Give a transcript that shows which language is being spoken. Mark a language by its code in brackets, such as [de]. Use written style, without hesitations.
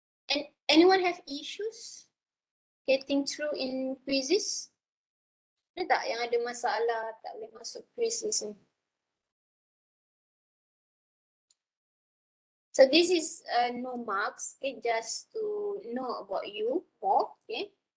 [en] And anyone have issues getting through in quizzes? [ms] Ada tak yang ada masalah tak boleh masuk quizzes ni? [en] So this is no marks, okay, just to know about you more, okay.